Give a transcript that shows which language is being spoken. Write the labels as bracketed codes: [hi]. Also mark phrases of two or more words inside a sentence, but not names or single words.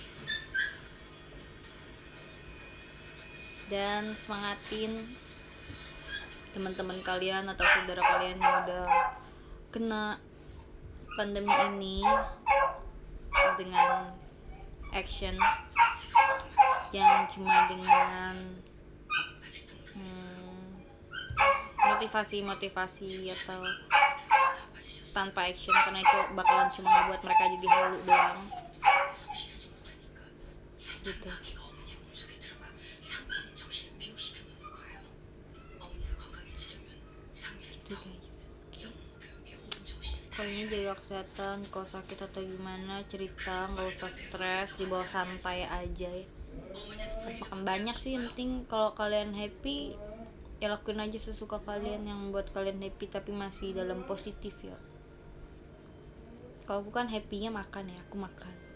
[id] Dan semangatin teman-teman kalian atau saudara kalian yang udah kena pandemi ini dengan action, yang cuma dengan motivasi atau tanpa action, karena itu bakalan cuma ngebuat mereka jadi halu doang gitu. [ko] 어머니의 몸속에 들어가 상민의 정신을 미혹시켜놓는 거예요. 어머니가 건강해지려면 상민이 [id] Gitu guys. [ko] 영웅 교육에 온 정신을 [id] Pokoknya jaga kesehatan, kalau sakit atau gimana cerita, nggak usah stres, dibawa santai aja ya. Harus makan banyak sih, yang penting kalau kalian happy ya lakuin aja sesuka kalian yang membuat kalian happy, tapi masih dalam positif ya. Kalau bukan happynya makan ya, aku makan.